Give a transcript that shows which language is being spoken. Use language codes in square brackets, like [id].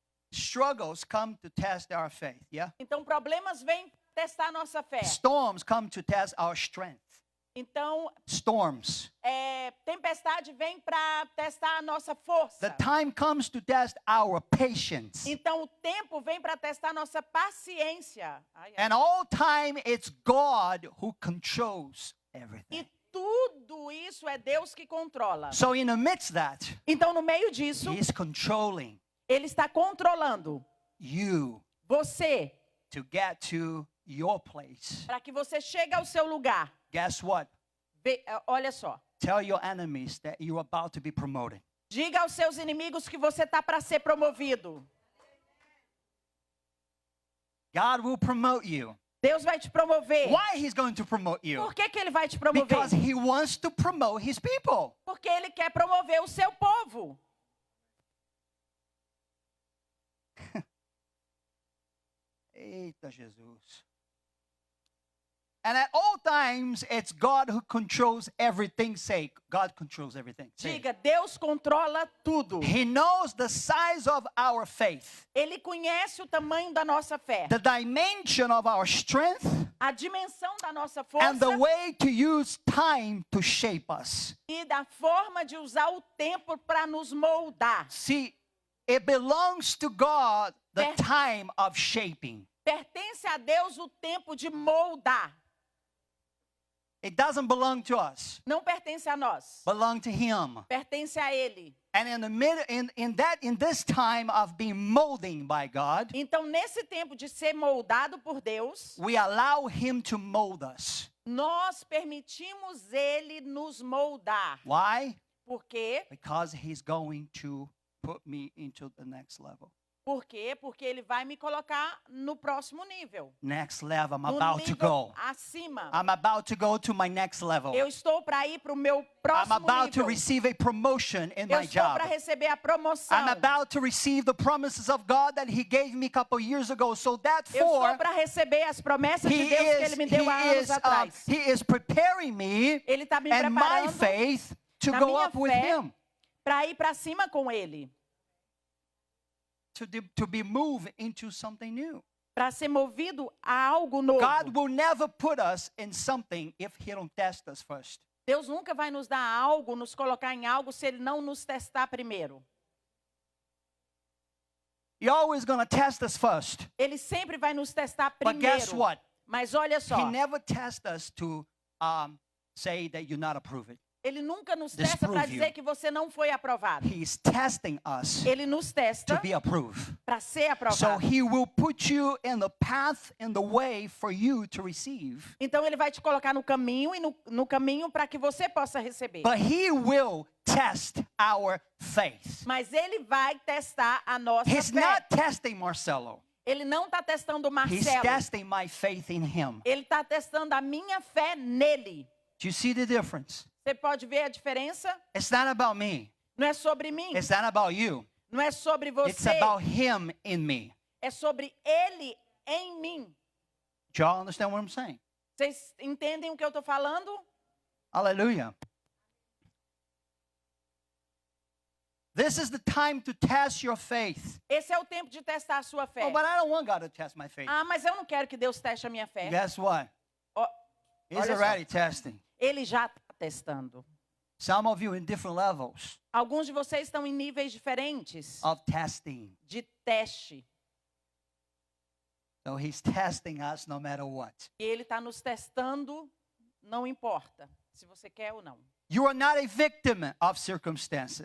[en] Struggles come to test our faith, yeah? [pt] Então problemas vêm testar nossa fé. [en] Storms come to test our strength. [pt] Então, [en] Storms. [pt] tempestade vem para testar a nossa força. [en] The time comes to test our patience. [pt] Então, o tempo vem para testar a nossa paciência. Ai, ai. [en] And all time, it's God who controls [pt] E [en] everything. [pt] tudo isso é Deus que controla. [en] So in the midst of that, [pt] Então, no meio disso, [en] He is controlling [pt] Ele está controlando [en] you [pt] você [en] to get to your place. [pt] para que você chegue ao seu lugar. [en] Guess what? [pt] Olha só. [en] Tell your enemies that you're about to be promoted. [pt] Diga aos seus inimigos que você está para ser promovido. [en] God will promote you. [pt] Deus vai te promover. [en] Why He's going to promote you? [pt] Por que Ele vai te promover? [en] Because He wants to promote His people. [pt] Porque Ele quer promover o seu povo. Eita Jesus. [en] And at all times, it's God who controls everything. Say, God controls everything. Say it. [pt] Diga, Deus controla tudo. [en] He knows the size of our faith, [pt] Ele conhece o tamanho da nossa fé, [en] the dimension of our strength, [pt] a dimensão da nossa [en] and the [pt] força [en] way to use time to shape us. [pt] e da forma de usar o tempo para nos moldar. [en] See, it belongs to God the [pt] Ver- [en] time of shaping. [pt] Pertence a Deus o tempo de moldar. [en] It doesn't belong to us. [pt] Não pertence a nós. [en] Belong to Him. [pt] Pertence a Ele. [en] And in the mid, in this time of being molding by God, [pt] Então, nesse tempo de ser moldado por Deus, [en] we allow Him to mold us. [pt] nós permitimos Ele nos moldar. [en] Why? [pt] Por quê? [en] Because He's going to put me into the next level. [pt] Por quê? Porque Ele vai me colocar no próximo nível. [en] Next level. I'm [pt] No [en] about to [pt] nível [en] go. [pt] acima. [en] I'm about to go to my next level. [pt] Eu estou para ir para o meu [en] I'm [pt] próximo [en] about to [pt] nível. [en] receive a promotion in [pt] Eu [en] my [pt] estou [en] job. [pt] para receber a promoção. [en] I'm about to receive the promises of God that He gave me a couple years ago. So [pt] Eu [en] therefore, [pt] estou para receber as promessas de [en] He [pt] Deus que [en] is, [pt] Ele me deu há anos atrás. [en] He is preparing me [pt] Ele está me [en] and my [pt] preparando [en] faith to [pt] na [en] go [pt] minha [en] up with [pt] fé [en] Him. [pt] para ir para cima com Ele. [en] To be moved into something new. [pt] Para ser movido a algo novo. [en] God will never put us in something if He don't test us first. [pt] Deus nunca vai nos dar algo, nos colocar em algo, se Ele não nos testar primeiro. [en] He's always going to test us first. [pt] Ele sempre vai nos testar [en] But guess [pt] primeiro. [en] what? [pt] Mas olha [en] He [pt] só, [en] never tests us to say that you're not approved. [pt] Ele nunca nos testa [en] Disprove [pt] para [en] you. [pt] dizer que você não foi aprovado. [en] He's testing us [pt] Ele nos [en] to [pt] testa [en] be approved. [pt] para ser [en] So [pt] aprovado. [en] He will put you in the path, in the way for you to receive. [pt] Então Ele vai te colocar no caminho e no caminho para que você possa receber. [en] But He will test our faith. [pt] Mas Ele vai testar a nossa [en] He's [pt] fé. [en] not testing Marcelo. [pt] Ele não está testando o [en] He's [pt] Marcelo. [en] testing my faith in Him. [pt] Ele está testando a minha fé nele. [en] Do you see the difference? [pt] Você pode ver a diferença? [en] It's not about me. [pt] Não é sobre mim. [en] It's not about you. [pt] Não é sobre [en] It's [pt] você. [en] about Him in me. [pt] É sobre Ele em mim. [en] Do y'all understand what I'm saying? [pt] Vocês entendem o que eu estou falando? [en] Hallelujah. This is the time to test your faith. [pt] Esse é o tempo de testar a sua fé. [en] Oh, but I don't want God to test my faith. [pt] Ah, mas eu não quero que Deus teste a minha fé. [en] Guess what? [pt] Ó, [en] He's [pt] olha só. [en] already testing. [pt] Ele já está testando. [en] Some of you in different levels [pt] Alguns de vocês estão em níveis diferentes [en] of testing. [pt] de teste. [en] So He's testing us no matter what. [pt] E Ele está nos testando, não importa se você quer ou não. [en] You are not a victim of circumstances.